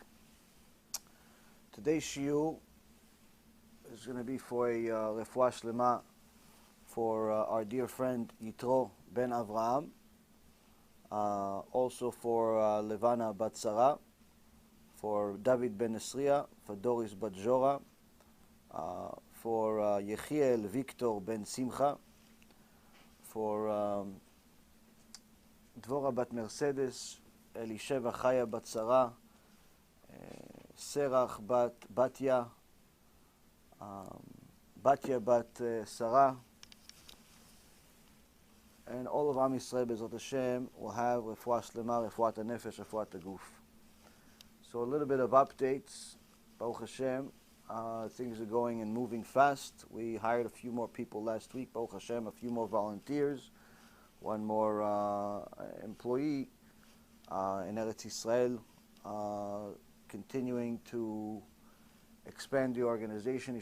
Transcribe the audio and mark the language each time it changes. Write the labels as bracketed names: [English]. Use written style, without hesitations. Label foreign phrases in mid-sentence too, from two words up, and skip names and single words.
[English] Today's shiur is going to be for a [Hebrew] רפואה שלמה [English] for our dear friend Yitro ben Avraham. Also for Levana bat Sarah, for David ben Esriya, for Doris bat Jora, for Yechiel Victor ben Simcha, for Dvora bat Mercedes, Elisheva Chaya bat Sarah, Serach bat Batya, Batya bat Sarah, and all of [Hebrew] עם ישראל, בעזרת השם, [English] will have [Hebrew] רפואה שלמה, רפואת הנפש, רפואת הגוף. [English] So a little bit of updates. [Hebrew] ברוך השם, [English] things are going and moving fast. We hired a few more people last week. [Hebrew] ברוך השם, [English] a few more volunteers, one more employee in Eretz Yisrael, continuing to expand the organization.